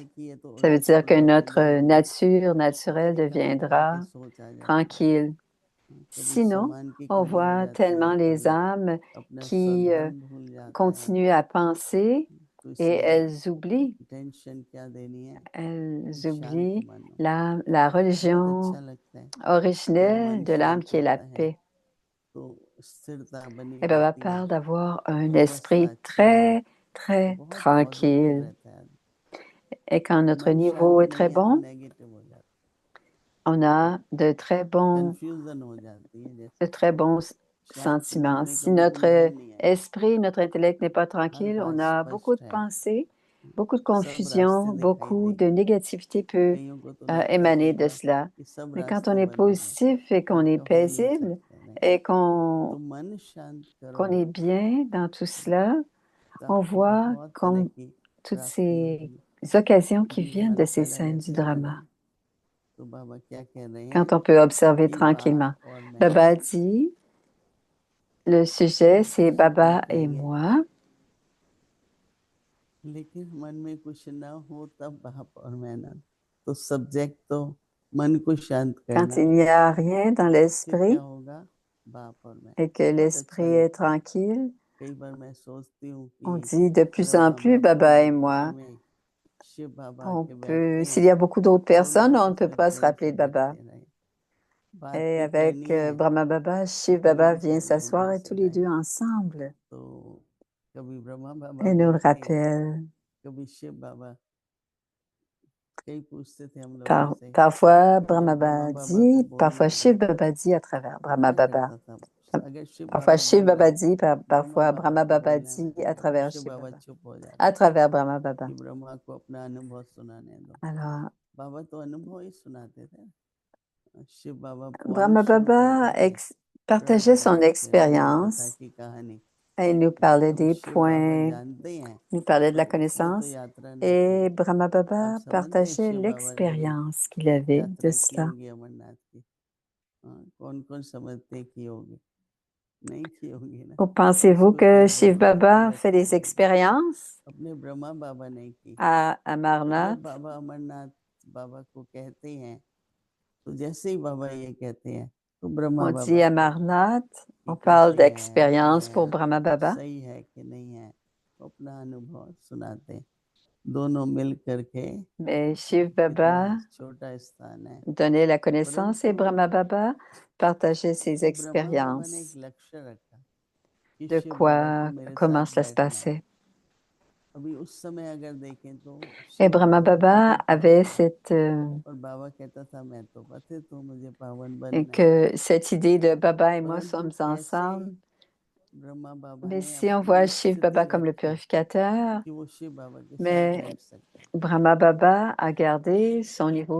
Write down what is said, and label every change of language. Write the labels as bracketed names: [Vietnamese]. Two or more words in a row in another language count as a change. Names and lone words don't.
[Hindi] है कि ये तो [French] Ça veut [Hindi] उलट [French] dire que [Hindi] पुलट हो [French] notre [Hindi] जाएगा [French] nature naturelle [Hindi] कभी कभी कभी के [French] deviendra [Hindi] सोच आ जाती है [French] tranquille. [Hindi] कभी [French] Sinon, [Hindi] सम्मान की [French] on [Hindi] कमी हो [French] voit [Hindi] जाती है [French] tellement les [Hindi] कभी [French] âmes [Hindi] अपना [French] qui [Hindi] स्वधर्म भूल जाता है [French] continuent à penser [Hindi] तो [French] et [Hindi] इसलिए टेंशन क्या देनी है [French] elles [Hindi] कि शांत [French] oublient [Hindi] मन हो [French] la [Hindi] बहुत [French] religion [Hindi] अच्छा लगता है जब [French] originelle [Hindi] मन [French] de l'âme [Hindi] शांत [French] qui est la [Hindi] होता है [French] paix. [Hindi] तो स्थिरता बनी [French] Et Baba [Hindi] रहती है [French] parle d'avoir un [Hindi] अवस्था [French] esprit [Hindi] अच्छी है [French] très, [Hindi] तो [French] très [Hindi] बहुत पॉजिटिव [French] tranquille. [Hindi] रहता है [French] Et quand notre [Hindi] मन शांत [French] niveau est très [Hindi] नहीं है तो [French] bon, [Hindi] नेगेटिव हो जाता [French] on a [Hindi] कंफ्यूजन हो जाती है [French] de [Hindi] जैसे [French] très bons [Hindi] शांत मन [French] sentiments. [Hindi] में [French] Si [Hindi] कभी [French] notre [Hindi] उलझन नहीं है [French] esprit, notre intellect n'est pas [Hindi] हर [French] tranquille, [Hindi] बात [French] on a beaucoup [Hindi] स्पष्ट [French] de [Hindi] है [French] pensées, beaucoup de [Hindi] सब रास्ते [French] confusion, [Hindi] दिखाई [French] beaucoup de [Hindi] देंगे [French] négativité peut [Hindi] कईयों को तो लगता है [French] émaner [Hindi] कई [French] de [Hindi] बार [French] cela. [Hindi] कि सब [French] Mais quand on [Hindi] रास्ते [French] est [Hindi] बंद हो गए [French] positif et qu'on est [Hindi] इनका हो नहीं [French] paisible [Hindi] सकता नहीं [French] et [Hindi] तो मन शांत [French] qu'on [Hindi] करो [French] est bien dans tout cela, [Hindi] तो [French] on [Hindi] आपको [French] voit [Hindi] बहुत तरह [French] comme [Hindi] की [French] toutes [Hindi] प्राप्तियां [French] ces [Hindi] होंगी [French] occasions qui [Hindi] अभी [French] viennent [Hindi] आज [French] de ces [Hindi] पहला [French] scènes du [Hindi] लेसन [French] drama. [Hindi] पढ़ा तो बाबा क्या कह रहे हैं [French] Quand on peut observer [Hindi] कि बा [French] tranquillement. [Hindi] और मैं [French] Baba dit, le sujet, c'est Baba [Hindi] शांत [French] et [Hindi] रहिए [French] moi. [Hindi] लेकिन मन में कुछ ना हो तब बाप और मैं ना तो सब्जेक्ट तो मन को शांत [French] Quand [Hindi] करना [French] il n'y a rien dans [Hindi] फिर क्या [French] l'esprit [Hindi] होगा बाप और मैं [French] et que [Hindi] बहुत अच्छा [French] l'esprit est [Hindi] लगता है [French] tranquille, [Hindi] कई बार मैं सोचती हूँ [French] on [Hindi] कि [French] dit de plus en [Hindi] ब्रह्मा [French] plus [Hindi] बाबा [French] Baba et [Hindi] वाकई [French] moi. [Hindi] में शिव बाबा [French] On [Hindi] के [French] peut, [Hindi] बैठते [French] s'il [Hindi] हैं [French] y a beaucoup d'autres [Hindi] तो [French] personnes, [Hindi] लोग [French] on [Hindi] तो [French] ne peut [Hindi] फिर [French] pas se [Hindi] प्रेम से [French] rappeler de Baba. [Hindi] बैठते रहे [French] Et [Hindi] बातें [French] avec [Hindi] करनी है [French] Brahma Baba, [Hindi] तो [French] Shiv [Hindi] कभी [French] Baba [Hindi] किसी [French] vient s'asseoir [Hindi] सदगुरु [French] et tous [Hindi] से [French] les [Hindi] लाए [French] deux ensemble [Hindi] तो कभी ब्रह्मा बाबा [French] et nous le [Hindi] बोलते [French] rappellent. [Hindi] कभी शिव बाबा कई पूछते थे हम लोगों से [French] Parfois, [Hindi] कि [French] Brahma [Hindi] जब ब्रह्मा [French] Baba [Hindi] बाबा को [French] dit, parfois [Hindi] बोलना है [French] Shiv Baba dit à travers [Hindi] तो [French] Brahma [Hindi] क्या [French] Baba. [Hindi] करता था अगर शिव [French] Parfois [Hindi] बाबा [French] Shiv [Hindi] बोल रहे [French] Baba [Hindi] हैं [French] dit, [Hindi] ब्रह्मा [French] parfois [Hindi] बाबा [French] Brahma [Hindi] को [French] Baba [Hindi] बोलना [French] dit [Hindi] है [French] à [Hindi] तो [French] travers [Hindi] शिव [French] Shiv [Hindi] बाबा [French] Baba, [Hindi] चुप हो [French] à [Hindi] जाते [French] travers Brahma Baba. [Hindi] कि ब्रह्मा को अपना अनुभव सुनाने दो [French] Alors, [Hindi] बाबा तो अनुभव ही सुनाते थे शिव बाबा पॉइंट [French] Brahma [Hindi] शुरू [French] Baba [Hindi] करते थे ब्रह्मा [French] partageait son [Hindi] बाबा फिर पूरी कथा [French] expérience [Hindi] की कहानी [French] et il nous parlait [Hindi] अब [French] des [Hindi] शिव बाबा [French] points, [Hindi] जानते हैं [French] nous parlait de la [Hindi] वो तो [French] connaissance [Hindi] यात्रा नहीं [French] et [Hindi] किए [French] Brahma [Hindi] आप [French] Baba [Hindi] समझते हैं [French] partageait [Hindi] शिव बाबा ने भी [French] l'expérience qu'il avait de [Hindi] यात्रा की [French] cela. [Hindi] होगी अमरनाथ की हाँ, कौन कौन समझते हैं की होगी नहीं की होगी ना [French] Ou pensez-vous [Hindi] उसको क्या [French] que Shiv [Hindi] जरूरत ही [French] Baba fait [Hindi] लगती [French] des [Hindi] नहीं [French] expériences [Hindi] अपने ब्रह्मा बाबा ने की [French] à [Hindi] तो जब [French] Amarnath? [Hindi] बाबा अमरनाथ बाबा को कहते हैं तो जैसे ही बाबा ये कहते हैं तो ब्रह्मा [French] On [Hindi] बाबा [French] dit [Hindi] को [French] Amarnath, [Hindi] कि [French] on parle [Hindi] कैसी है ऐसी [French] d'expérience [Hindi] है [French] pour Brahma Baba. [Hindi] सही है कि नहीं है अपना अनुभव सुनाते हैं दोनों मिल करके [French] Mais Shiv [Hindi] कितना [French] Baba [Hindi] छोटा स्थान है [French] donnait la connaissance et [Hindi] परंतु [French] Brahma Baba partageait ses [Hindi] ब्रह्मा बाबा ने एक [French] expériences [Hindi] लक्ष्य रखा कि [French] de [Hindi] शिव बाबा को [French] quoi, [Hindi] मेरे [French] comment [Hindi] साथ [French] cela se [Hindi] बैठना है [French] passait. [Hindi] अभी उस समय अगर देखें तो [French] Et [Hindi] शिव [French] Brahma [Hindi] बाबा तो [French] Baba [Hindi] पतित थे [French] avait cette, [Hindi] और बाबा कहता था मैं तो पतित हूँ मुझे पावन [French] et [Hindi] बनना है [French] que cette idée de Baba et moi [Hindi] परंतु [French] sommes [Hindi] कैसे [French] ensemble [Hindi] ब्रह्मा बाबा [French] Mais [Hindi] ने [French] si on voit [Hindi] अपनी [French] Shiv [Hindi] स्थिति [French] Baba comme le [Hindi] रखी [French] purificateur, [Hindi] कि वो शिव बाबा के साथ [French] mais [Hindi] बैठ सकते। [French] Brahma Baba a gardé son niveau